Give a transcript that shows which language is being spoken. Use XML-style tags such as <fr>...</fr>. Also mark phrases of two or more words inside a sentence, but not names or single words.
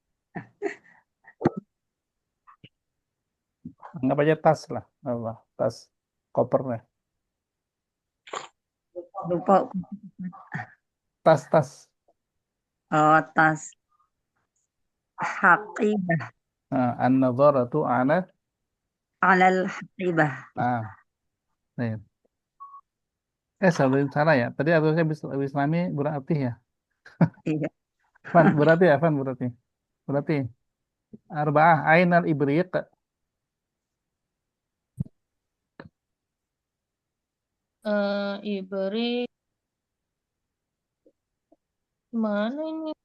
<id>Anggap aja tas lah. Apa? Tas koper lah. Lupa. Tas. Oh, tas. Haqibah.</id> <ar>النظارة itu على. على الحقيبة.</ar> <id>Baik. Salah ya. Tadi harusnya Islami berarti ya. Iya. Berarti ya, berarti. Berarti.</id> <ar>أربعة أين الإبريق.</ar> <id>Ibrik mana ini?</id>